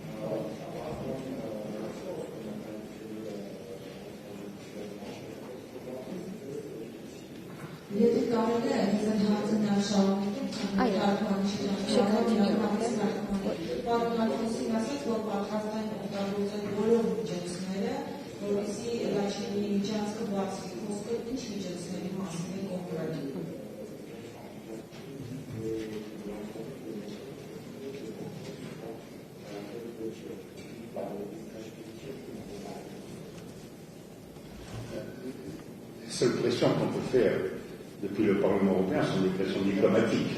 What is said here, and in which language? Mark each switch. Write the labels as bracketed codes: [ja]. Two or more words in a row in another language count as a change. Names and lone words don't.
[hy] Եթե կարելի է, ես հարցը նաև շարունակեմ, Պարոն Ալֆոնսին ասաց, որ պատրաստ են օգտագործել բոլոր միջոցները, որպեսզի Լաչինի միջանցքը բացվի, խոսքը ինչ միջոցների մասին է կոնկրետ։ [fr] Les seules pressions qu'on peut faire depuis le Parlement européen sont des pressions diplomatiques.